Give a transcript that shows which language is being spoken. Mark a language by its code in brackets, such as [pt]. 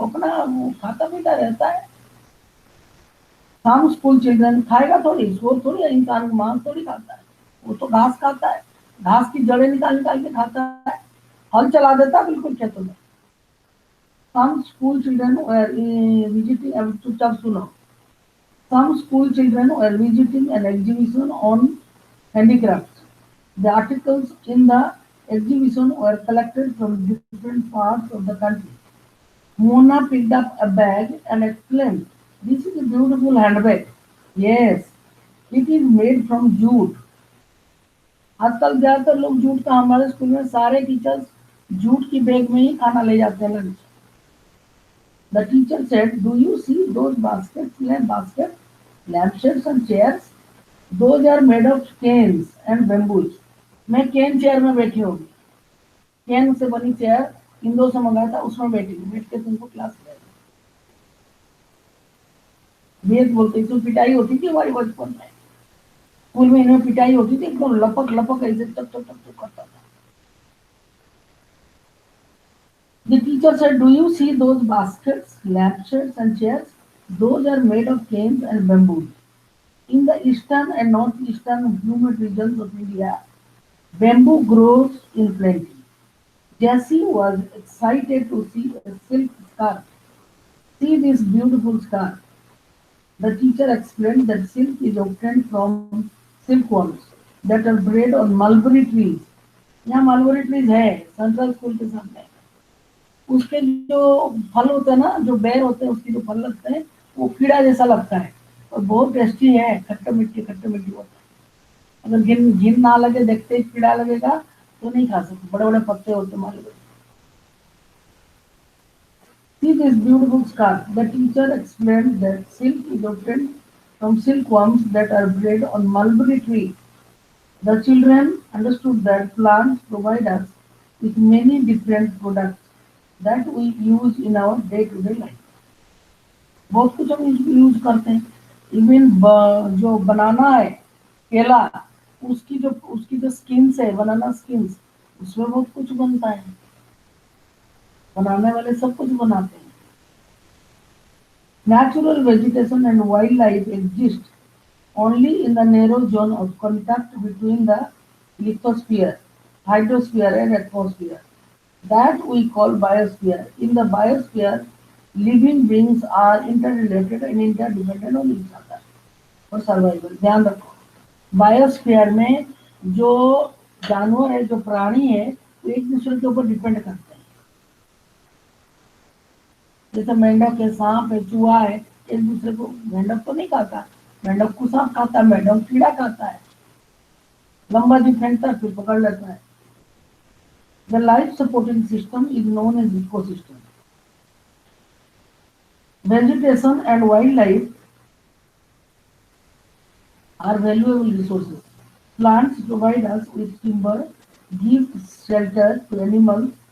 [hi] अपना वो खाता पीता रहता है. [en] some school children [hi] खाएगा थोड़ी, सुअर थोड़ी इंसान मांस थोड़ी खाता है. वो तो घास खाता है, घास की जड़ें निकाल निकाल के खाता है. हल चला देता है बिल्कुल खेतों में. [en] some school children visiting, [hi] अब चुपचाप सुनो. [en] Some school children were visiting an exhibition on handicrafts. The articles in the exhibition were collected from different parts of the country. Mona picked up a bag and exclaimed, "This is a beautiful handbag." Yes, it is made from jute. [hi] आजकल ज्यादातर लोग jute का, हमारे school में सारे teachers jute की bag में ही खाना ले जाते हैं lunch. [en] The teacher said, "Do you see those baskets, lampshades and chairs? Those are made of canes and bamboos." [hi] मैं केन चेयर में बैठी होगी. केन से बनी चेयर इंदौर से मंगाया था, उसमें बैठी बैठ के तुमको क्लास ले. वेद बोलते इसमें पिटाई होती थी हमारी बचपन में. स्कूल में इनमें पिटाई होती थी, एकदम लपक लपक ऐसे टक टक टक करता था. [en] The teacher said, "Do you see those baskets, lampshades and chairs? Those are made of canes and bamboo. In the eastern and northeastern humid regions of India, bamboo grows in plenty." Jessie was excited to see a silk scarf. "See this beautiful scarf." The teacher explained that silk is obtained from silkworms that are bred on mulberry trees. [hi] यहाँ mulberry trees है central school के सामने. उसके जो फल होते हैं ना, जो बेर होते हैं, उसके जो फल लगते हैं वो कीड़ा जैसा लगता है और बहुत टेस्टी है. खट्टा मिट्टी होता है. अगर घिन ना लगे, देखते ही कीड़ा लगेगा तो नहीं खा सकते. बड़े बड़े पत्ते होते हैं मालूम. [en] See this beautiful scarf. The teacher explained that silk is obtained from silkworms that are bred on mulberry tree. The children understood that plants provide us with many different products that we use in our day-to-day life. [hi] बहुत कुछ हम use करते हैं. Even जो बनाना है, केला, उसकी जो स्किन्स है, बनाना स्किन्स, उसमें बहुत कुछ बनता है. बनाने वाले सब कुछ बनाते हैं. [en] Natural vegetation and wildlife exist only in the narrow zone of contact between the lithosphere, hydrosphere and atmosphere. That we call biosphere. In the biosphere, living beings are interrelated and interdependent on each other for survival. [hi] ध्यान रखो, biosphere में जो जानवर है, जो प्राणी है, वो एक दूसरे के ऊपर डिपेंड करते हैं. जैसे मेंढक है, सांप है, चूहा है, एक दूसरे को. मेंढक तो नहीं खाता, मेंढक को सांप खाता है, मेंढक कीड़ा खाता है. लंबा जी फेंकता है, फिर पकड़ लेता है. [en] The life supporting system is known as ecosystem. Vegetation and wildlife are valuable resources. Plants provide us with timber, give shelter to animals,